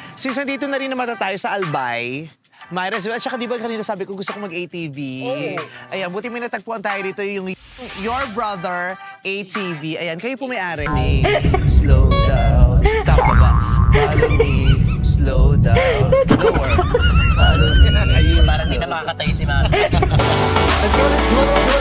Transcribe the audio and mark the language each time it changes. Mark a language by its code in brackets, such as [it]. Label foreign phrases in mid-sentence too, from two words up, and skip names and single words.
[tl] Since nandito na rin naman tayo sa Albay, [en] might as well. [tl] At saka di ba kanina sabi ko gusto ko mag-ATV? Ayan, buti may natagpuan tayo dito yung Your Brother ATV. Ayan, kayo po may-ari. [en] Slow down. Stop [tl] ka ba? [en] Follow me. Slow down. Lower. Follow me. [tl] Parang di na makakatayo si Mami. [en] Let's go, let's go.